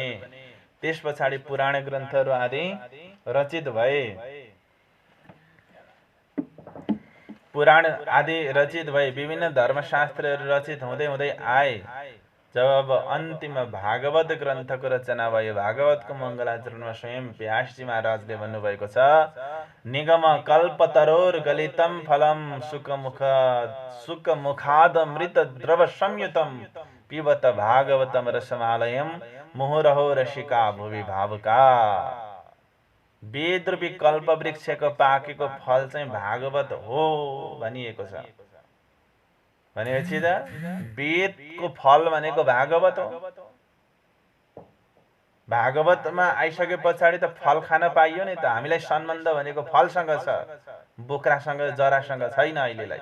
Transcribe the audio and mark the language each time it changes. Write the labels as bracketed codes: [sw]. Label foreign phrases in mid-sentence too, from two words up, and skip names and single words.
[ne] त्यस पछाडि पुराण ग्रन्थहरू आदि रचित भए। पुराण आदि रचित भए, विभिन्न धर्मशास्त्रहरू रचित हुँदै हुँदै आए। जब अब अन्तिम भागवत ग्रन्थको रचना भयो, भागवतको मङ्गलाचरणमा स्वयं व्यासजी महाराजले भन्नुभएको छ, [sa] निगम कल्पतरोर गलितम फलम सुकमुखादमृत द्रव संयुतम पिबत भागवतम रसमालयम मुहुरहो रसिका भुवि भावुका। [ne] वेद रूपी कल्प वृक्षको पाकेको फल चाहिँ भागवत हो भनिएको छ। भनेपछि त वेदको फल भनेको भागवत हो। भागवतमा आइसके पछाडि त फल खान पाइयो नि त। हामीलाई सम्बन्ध भनेको फलसँग छ, बोक्रासँग जरासँग छैन अहिलेलाई।